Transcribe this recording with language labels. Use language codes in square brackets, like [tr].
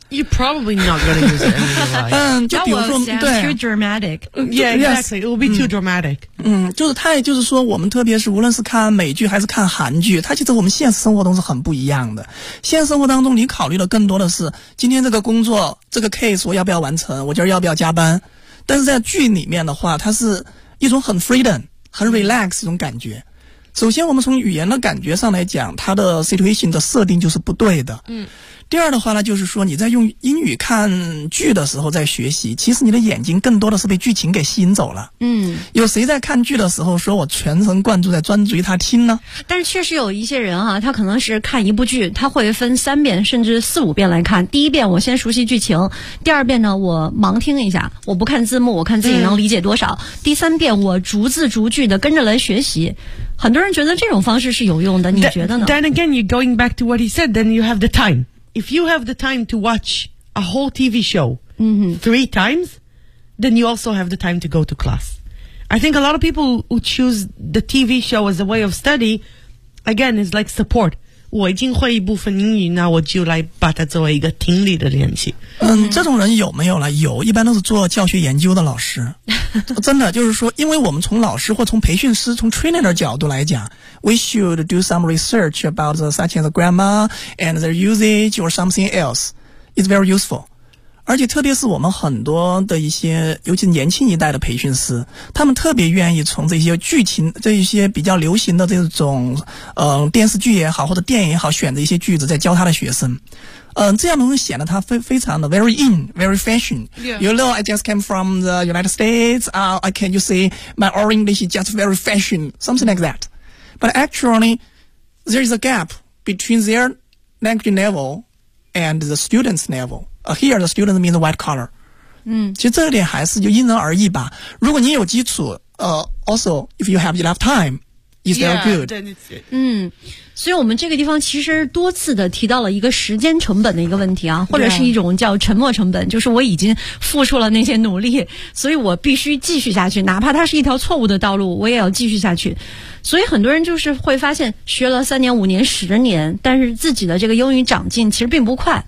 [en] You probably not going to use it in real life. [zh] 就比如说，对 [en] ，too dramatic. Yeah, exactly. It will be too dramatic. [zh] 就是它，也就是说，我们特别是无论是看美剧还是看韩剧，它其实我们现实生活中是很不一样的。现实生活当中，你考虑的更多的是今天这个工作这个 case 我要不要完成，我今儿要不要加班。但是在剧里面的话，它是一种很 freedom 很 relax 一种感觉。首先我们从语言的感觉上来讲，它的 situation 的设定就是不对的。第二的话呢，就是说你在用英语看剧的时候在学习，其实你的眼睛更多的是被剧情给吸引走了。有谁在看剧的时候说我全神贯注在专注于他听呢？但是确实有一些人啊，他可能是看一部剧，他会分三遍甚至四五遍来看。第一遍我先熟悉剧情，第二遍呢我盲听一下，我不看字幕，我看自己能理解多少。第三遍我逐字逐句的跟着来学习。很多人觉得这种方式是有用的，你觉得呢？ [en] Then again, you're going back to what he said, then you have the time. If you have the time to watch a whole TV show three times, then you also have the time to go to class. I think a lot of people who choose the TV show as a way of study, again, is like support. [zh] 我已经会一部分英语，那我就来把它作为一个听力的练习。嗯，这种人有没有了？有，一般都是做教学研究的老师。真的，就是说，因为我们从老师或从培训师、从 trainer 的角度来讲， [en] we should do some research about the such as grammar and the usage or something else. It's very useful. [zh] 而且特别是我们很多的一些尤其年轻一代的培训师，他们特别愿意从这些剧情这一些比较流行的这种电视剧也好或者电影也好选择一些句子在教他的学生。这样能够显得他非常的 [en] very in, very fashion.、 Yeah. You know, I just came from the United States, I can you say my English is just very fashion, something like that. But actually, there is a gap between their language level and the student's level. Here the student means white collar. [zh] 嗯，其实这一点还是就因人而异吧。如果你有基础， [en] also if you have enough time, is very good. [zh] 对对对。嗯，所以我们这个地方其实多次的提到了一个时间成本的一个问题啊，或者是一种叫沉没成本，就是我已经付出了那些努力，所以我必须继续下去，哪怕它是一条错误的道路，我也要继续下去。所以很多人就是会发现学了三年五年十年，但是自己的这个英语长进其实并不快。